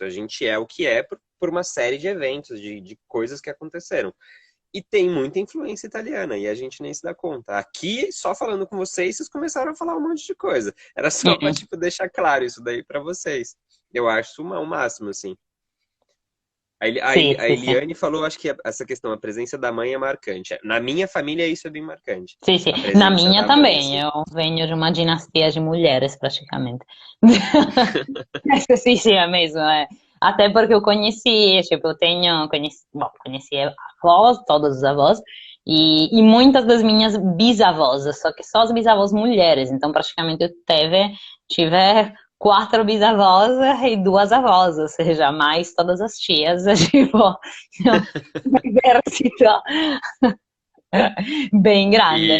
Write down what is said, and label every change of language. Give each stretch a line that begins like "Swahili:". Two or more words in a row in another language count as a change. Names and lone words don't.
Portuguese: A gente é o que é por uma série de eventos, de coisas que aconteceram. E tem muita influência italiana, e a gente nem se dá conta. Aqui, só falando com vocês, vocês começaram a falar um monte de coisa. Era só para, Uhum. tipo, deixar claro isso daí para vocês. Eu acho o máximo, assim. Sì, A
Italian: sì, sì.
Portuguese: Eliane falou, acho que essa questão, a presença da mãe é marcante. Na minha família, isso é bem marcante.
Italian: Sì, sì,
Portuguese: A na presença minha da mãe, também. assim. Eu venho de uma dinastia de mulheres, praticamente.
Italian: Sì, sì,
Portuguese: é mesmo. Até porque eu conheci, tipo, conheci avós, todos os avós, e muitas das minhas bisavós, só que só as bisavós mulheres. Então, praticamente, tive quatro bisavós e duas avós, ou seja, mais todas as tias, tipo, um exército bem grande.